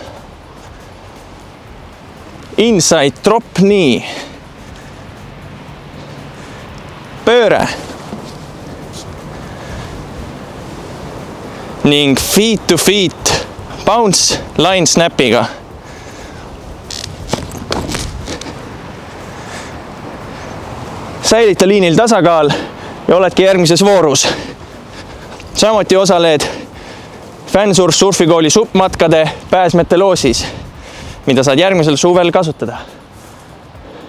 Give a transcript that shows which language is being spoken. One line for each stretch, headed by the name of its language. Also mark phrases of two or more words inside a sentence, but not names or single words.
English: Inside drop knee.
Estonian: Pööre.
English: Ning feet to feet bounce line snapiga.
Estonian: Säilita liinil tasakaal ja oledki järgmises voorus. Samuti osaled Fänsurf surfikooli suppmatkade pääsmete loosis, mida saad järgmisel suvel kasutada.